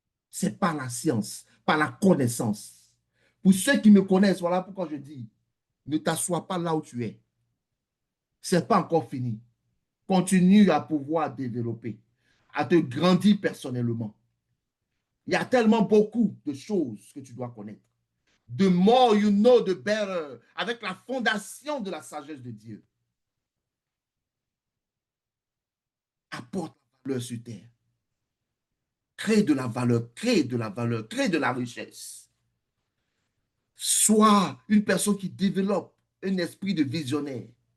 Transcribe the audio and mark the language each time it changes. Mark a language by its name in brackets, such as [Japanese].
[French] C'est par la science, par la connaissance. Pour ceux qui me connaissent, voilà pourquoi je dis, ne t'assois pas là où tu es. Ce n'est pas encore fini. Continue à pouvoir développer, à te grandir personnellement. Il y a tellement beaucoup de choses que tu dois connaître. [English] The more you know, the better. [French] Avec la fondation de la sagesse de Dieu. Apporte la valeur sur terre. Crée de la valeur, crée de la valeur, crée de la richesse. Sois une personne qui développe un esprit de visionnaire.